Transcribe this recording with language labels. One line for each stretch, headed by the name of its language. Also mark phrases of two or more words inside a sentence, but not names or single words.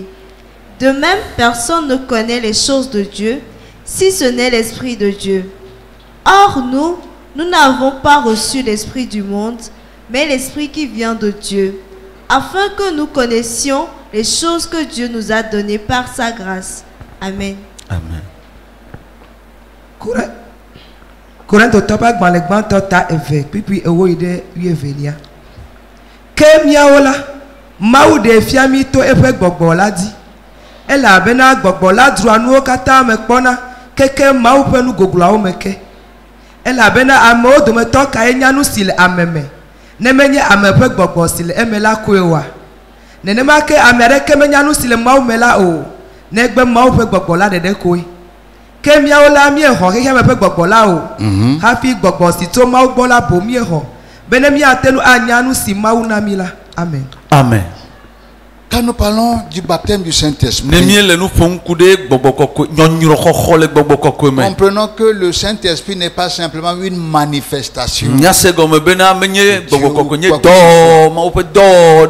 French: De même, personne ne connaît les choses de Dieu, si ce n'est l'Esprit de Dieu. Or, nous n'avons pas reçu l'Esprit du monde, mais l'Esprit qui vient de Dieu, afin que nous connaissions les choses que Dieu nous a données par sa grâce. Amen. Amen.
Ewe: Korintho topa gbalẽgbã tɔta eve kpikpi ewo yi ɖe wuievelia. Ke míawo la, Mawu ɖe fia mí to eƒe gbɔgbɔ la dzi. Elabena gbɔgbɔ la dzroa nuwo katã me kpɔna keke Mawu ƒe nu gogloawo me ke. Elabena amewo dometɔ kae nya nu si le ame me, ne menye ame ƒe gbɔgbɔ si le eme la koe oa. Nenema ke ame aɖeke menya nu si le Mawu me la o, negbe Mawu ƒe gbɔgbɔ la ɖeɖe koe. Ke míawo la miexɔ xexea me ƒe gbɔgbɔ la o, hafi gbɔgbɔ si tso Mawu gbɔ la bo míexɔ, be ne míate nu anya nu si Mawu na mí la. Amen. Amen.
French: Quand nous parlons du baptême du Saint-Esprit, comprenons que le Saint-Esprit n'est pas simplement une manifestation. Alléluia.